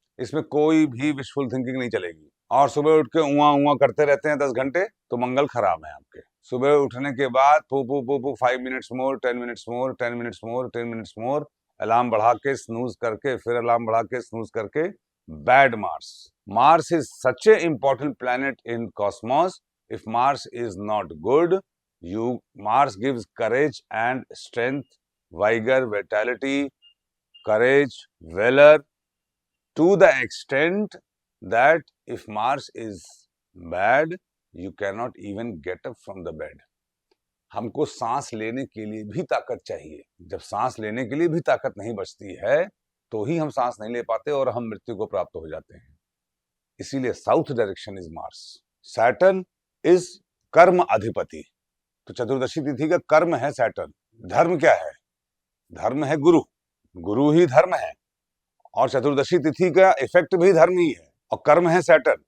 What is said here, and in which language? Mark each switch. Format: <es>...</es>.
<hi>इसमें कोई भी विशफुल थिंकिंग नहीं चलेगी। और सुबह उठ के उआ उआ करते रहते हैं 10 घंटे, तो मंगल खराब है आपके। सुबह उठने के बाद पू पू पू पू 5 minutes more, 10 minutes more, 10 minutes more, 10 minutes more, alarm बढ़ा के स्नूज करके, फिर अलार्म बढ़ा के स्नूज करके, bad Mars.</hi> <en>Mars is such an important planet in cosmos. If Mars is not good, Mars gives courage and strength, vigor, vitality, courage, valor, to the extent that if Mars is bad, you cannot even get up from the bed.</en> <hi>हमको सांस लेने के लिए भी ताकत चाहिए। जब सांस लेने के लिए भी ताकत नहीं बचती है, तो ही हम सांस नहीं ले पाते और हम मृत्यु को प्राप्त हो जाते हैं। इसीलिए</hi> <en>South direction is Mars. Saturn is</en> <hi>कर्म अधिपति। तो चतुर्दशी तिथि का कर्म है सैटर्न। धर्म क्या है? धर्म है गुरु। गुरु ही धर्म है, और चतुर्दशी तिथि का इफेक्ट भी धर्म ही है। और कर्म है सैटर्न।</hi>